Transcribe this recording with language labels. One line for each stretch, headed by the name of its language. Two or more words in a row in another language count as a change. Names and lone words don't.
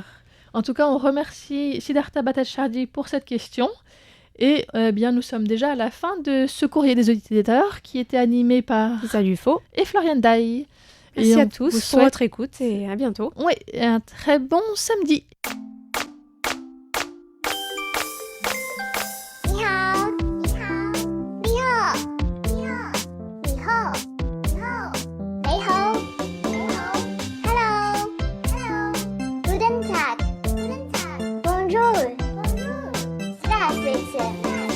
French: En tout cas, on remercie Siddhartha Bhattacharjee pour cette question. Et bien, nous sommes déjà à la fin de ce courrier des auditeurs qui était animé par Salut Faux et Floriane Dai. Merci à tous pour votre écoute et à bientôt. Oui, un très bon samedi.
Chinese: 你好，你好，你好，你好，你好，你好，你好，你好，
English: Hello, Hello,
German: Guten Tag, Guten Tag,
French: Bonjour, Bonjour, Здравствуйте.